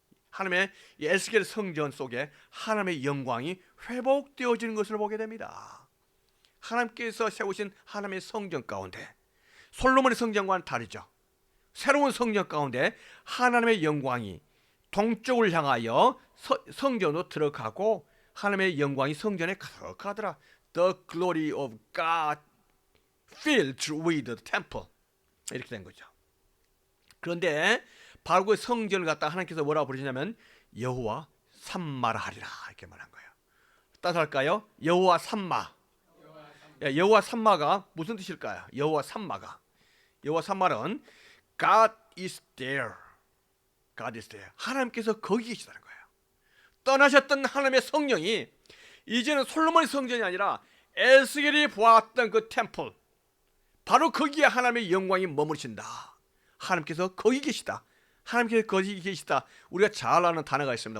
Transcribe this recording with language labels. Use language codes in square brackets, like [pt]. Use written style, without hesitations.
[ko] 하나님의 이 에스겔 성전 속에 하나님의 영광이 회복되어지는 것을 보게 됩니다. 하나님께서 세우신 하나님의 성전 가운데 솔로몬의 성전과는 다르죠. 새로운 성전 가운데 하나님의 영광이 동쪽을 향하여 성전으로 들어가고 하나님의 영광이 성전에 가득하더라. [en] The glory of God filled with the temple. [ko] 이렇게 된 거죠. 그런데 바로 그 성전을 갖다 하나님께서 뭐라고 부르시냐면 여호와 삼마라 하리라 이렇게 말한 거예요. 따서 할까요? 여호와 삼마. 여호와 삼마가 무슨 뜻일까요? 여호와 삼마가. 여호와 삼마는 [en] God is there. God is there. [ko] 하나님께서 거기 계시다는 거예요. 떠나셨던 하나님의 성령이 이제는 솔로몬의 성전이 아니라 에스겔이 보았던 그 템플, 바로 거기에 하나님의 영광이 머무르신다. 하나님께서 거기 계시다. 하나님께서 거기 계시다. 우리가 잘 아는 단어가 있습니다.